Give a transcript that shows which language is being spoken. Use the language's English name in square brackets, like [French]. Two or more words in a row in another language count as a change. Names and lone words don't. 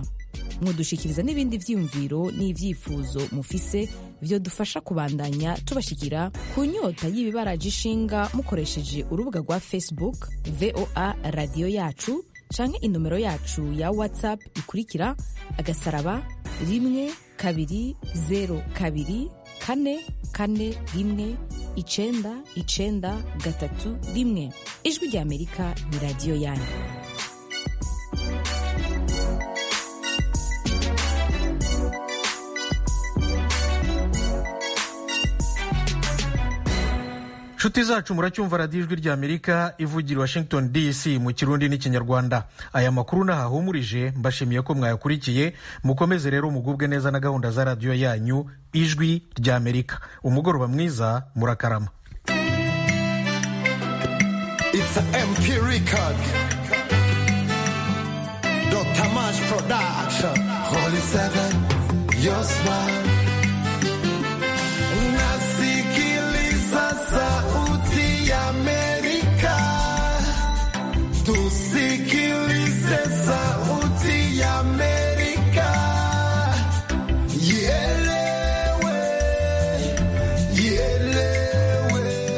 [Rundi] Mwodushikiriza n'ibindi vyiyumviro n'ivyifuzo mufise vyo dufasha kubandanya tubashikira ku nyota y'ibibaraje ishinga mukoresheje urubuga rwa Facebook VOA Radio Yacu canke inomero yacu ya WhatsApp ikurikira *120 441 Ijwi rya Amerika ni radio yanyu. [Kinyarwanda] Nshuti zacu muracyumva radiyo ijwi rya Amerika ivugira Washington DC mu Kirundi n'Ikinyarwanda. [Rundi] Aya makuru nahahumurije, mbashimiye ko mwayakurikiye. [Kinyarwanda] Mukomeze rero mugubwe neza na gahunda za radiyo yanyu ijwi rya Amerika. [Rundi] Umugoroba mwiza, murakarama. [English] It's a MP record. Dr. Mash Production. Holy Seven, your smile. [Swahili] Sauti ya Amerika, tusikilize sauti ya Amerika, ielewe, ielewe.